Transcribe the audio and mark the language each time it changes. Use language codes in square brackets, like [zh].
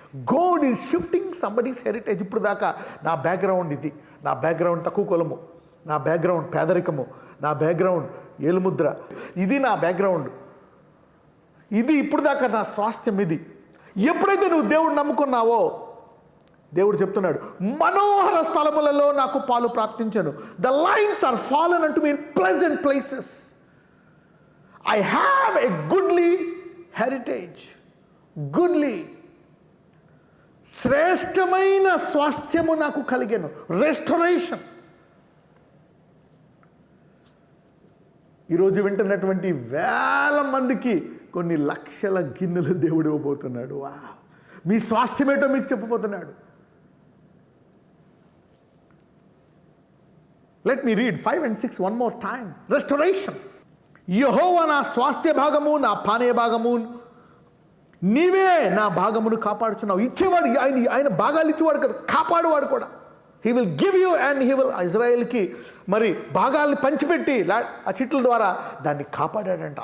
[en] God is shifting somebody's heritage. [te] ఇప్పుడు దాకా నా బ్యాక్గ్రౌండ్ ఇది, నా బ్యాక్గ్రౌండ్ తక్కువ కులము, నా బ్యాక్గ్రౌండ్ పేదరికము, నా బ్యాక్గ్రౌండ్ ఏలుముద్ర, ఇది నా బ్యాక్గ్రౌండ్, ఇది ఇప్పుడు దాకా నా స్వాస్థ్యం ఇది. ఎప్పుడైతే నువ్వు దేవుడు నమ్ముకున్నావో, దేవుడు చెప్తున్నాడు, మనోహర స్థలములలో నాకు పాలు ప్రాప్తించను. [en] The lines are fallen unto me in pleasant places. I have a goodly heritage. [te] Goodly, శ్రేష్టమైన స్వాస్థ్యము నాకు కలిగాను. రెస్టరేషన్. ఈరోజు వింటున్నటువంటి వేల మందికి కొన్ని లక్షల గిన్నెలు దేవుడు ఇవ్వబోతున్నాడు. మీ స్వాస్థ్యమేటో మీకు చెప్పబోతున్నాడు. [en] Let me read 5 and 6 one more time. Restoration. [te] యెహోవా నా స్వాస్థ్య భాగము, నా పానీయ భాగము, నీవే నా భాగమును కాపాడుచున్నావు. ఇచ్చేవాడు ఆయన భాగాలు ఇచ్చేవాడు కదా, కాపాడువాడు కూడా. [en] He will give you and he will. [te] ఇజ్రాయెల్కి మరి భాగాల్ని పంచిపెట్టి ఆ చిట్ల ద్వారా దాన్ని కాపాడాడంట.